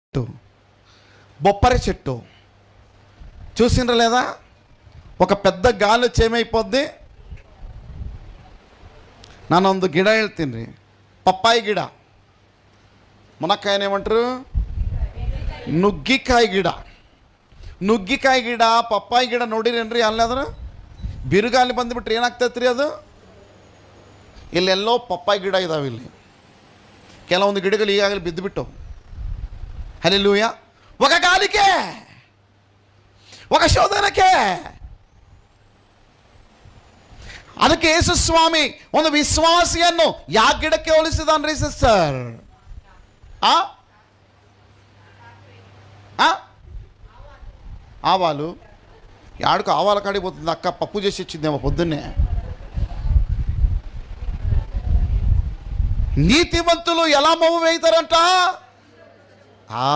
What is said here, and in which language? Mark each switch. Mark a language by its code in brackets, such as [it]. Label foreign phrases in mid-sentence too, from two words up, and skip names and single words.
[te] బొప్పరి చెట్టు చూసిండ్రా లేదా? ఒక పెద్ద గాలి వచ్చి ఏమైపోద్ది, [kn] ನಾನೊಂದು ಗಿಡ ಹೇಳ್ತೀನಿ ರೀ, ಪಪ್ಪಾಯಿ ಗಿಡ. ಮುನಕ್ಕಾಯನೇమంటారు? ನುಗ್ಗಿಕಾಯಿ ಗಿಡ. ನುಗ್ಗಿಕಾಯಿ ಗಿಡ, ಪಪ್ಪಾಯಿ ಗಿಡ ನೋಡಿರೇನ್ರಿ? ಅಲ್ಲಾದ್ರೆ ಬಿರುಗಾಲಿ ಬಂದುಬಿಟ್ರೆ ಏನಾಗ್ತೈತೆ ರೀ ಅದು? ಇಲ್ಲೆಲ್ಲೋ ಪಪ್ಪಾಯಿ ಗಿಡ ಇದಾವೆ. ಇಲ್ಲಿ ಕೆಲವೊಂದು ಗಿಡಗಳು ಈಗಾಗಲೇ ಬಿದ್ದುಬಿಟ್ಟು. ಹಲ್ಲೆಲೂಯಾ. [te] ఒక గాలికే, ఒక ಶೋಧನಕ್ಕೆ. [kn] ಅದಕ್ಕೆ ಯೇಸು ಸ್ವಾಮಿ ಒಂದು ವಿಶ್ವಾಸಿಯನ್ನು ಯಾವ ಗಿಡಕ್ಕೆ ಹೋಲಿಸಿದಾನ್ರಿ ಸಿಸ್ಟರ್? [te] ఆవాలు. యాడికి ఆవాల కాడికి పోతుంది అక్క, పప్పు చేసి ఇచ్చిందేమో పొద్దున్నే. నీతివంతులు ఎలా మొవ్వు వేయితారంట?